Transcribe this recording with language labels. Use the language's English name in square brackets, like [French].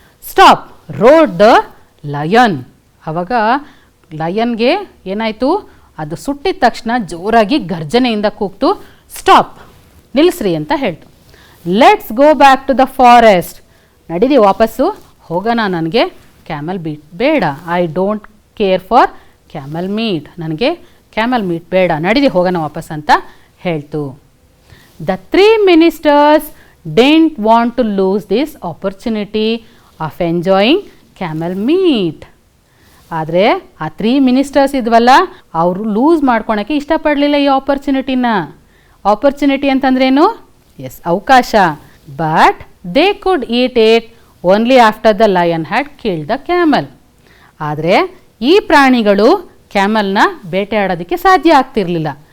[English] Stop roared the lion. [Kannada] ಆವಾಗ ಲಯನ್ಗೆ ಏನಾಯಿತು, ಅದು ಸುಟ್ಟಿದ ತಕ್ಷಣ ಜೋರಾಗಿ ಗರ್ಜನೆಯಿಂದ ಕೂಗ್ತು, ಸ್ಟಾಪ್, ನಿಲ್ಲಿಸ್ರಿ ಅಂತ ಹೇಳ್ತು. [English] Let's go back to the forest. [Kannada] ನಡೀರಿ ವಾಪಸ್ಸು ಹೋಗೋಣ, ನನಗೆ ಕ್ಯಾಮಲ್ ಮೀಟ್ ಬೇಡ. [English] I don't care for camel meat. [Kannada] ನನಗೆ ಕ್ಯಾಮಲ್ ಮೀಟ್ ಬೇಡ, ನಡೀರಿ ಹೋಗೋಣ ವಾಪಸ್ ಅಂತ ಹೇಳ್ತು. [English] The 3 ministers didn't want to lose this opportunity of enjoying camel meat. [Kannada] ಆದರೆ ಆ 3 ministers ಇದ್ವಲ್ಲ, ಅವರು ಲೂಸ್ ಮಾಡ್ಕೊಳಕ್ಕೆ ಇಷ್ಟಪಡಲಿಲ್ಲ ಈ ಆಪರ್ಚುನಿಟಿನ. ಆಪರ್ಚುನಿಟಿ ಅಂತಂದ್ರೇನು? ಎಸ್, ಅವಕಾಶ. [English] But they could eat it only after the lion had killed the camel. [Kannada] ಆದರೆ ಈ ಪ್ರಾಣಿಗಳು ಕ್ಯಾಮಲ್ನ ಬೇಟೆಯಾಡೋದಕ್ಕೆ ಸಾಧ್ಯ ಆಗ್ತಿರ್ಲಿಲ್ಲ.